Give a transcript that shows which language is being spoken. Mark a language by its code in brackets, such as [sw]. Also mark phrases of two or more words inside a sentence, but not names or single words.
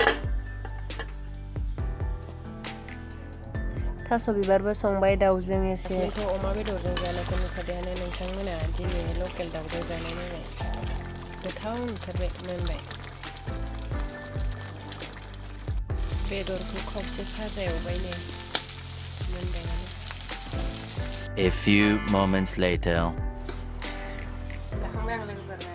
[brx] थास' बिबारबो संबाय दाउजों एसे। अमा बेदरजों जानायखौ नुखादोंआनो नोंथांमोना। दिनै लकेल दाउजों जानाय नायबाय, गोथाव नुथारबाय, मोनबाय। बेदरखौ खावसे फाजा एवबाय नै, मोनबायानो। [en] A few moments later. [brx] जाखांबाय आं लोगोफोर।